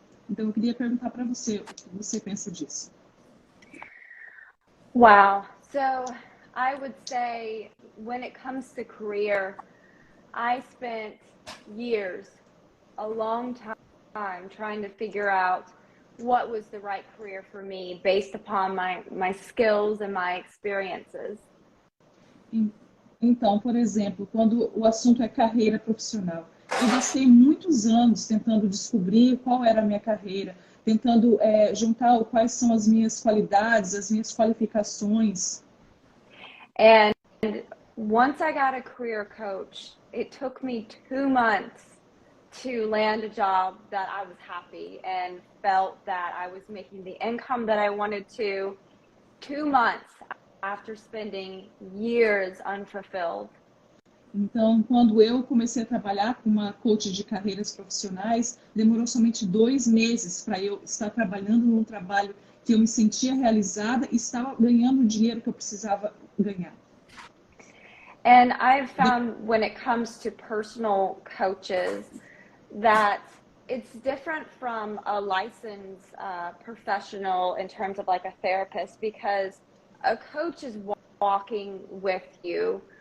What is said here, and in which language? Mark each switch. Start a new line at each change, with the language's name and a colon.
Portuguese: Então eu queria perguntar para você o que você pensa disso.
English: Wow. So I would say when it comes to career, I spent years, a long time trying to figure out what was the right career for me based upon my skills and my experiences.
Portuguese: Então, por exemplo, quando o assunto é carreira profissional, eu gastei muitos anos tentando descobrir qual era a minha carreira, tentando juntar quais são as minhas qualidades, as minhas qualificações.
English: And once I got a career coach, it took me 2 months to land a job that I was happy and felt that I was making the income that I wanted to. 2 months after spending years unfulfilled.
Portuguese: Então, quando eu comecei a trabalhar com uma coach de carreiras profissionais, demorou somente 2 meses para eu estar trabalhando num trabalho que eu me sentia realizada e estava ganhando o dinheiro que eu precisava ganhar.
English: And I've found when it comes to personal coaches that it's different from a licensed professional in terms of like a therapist, because a coach is walking with you.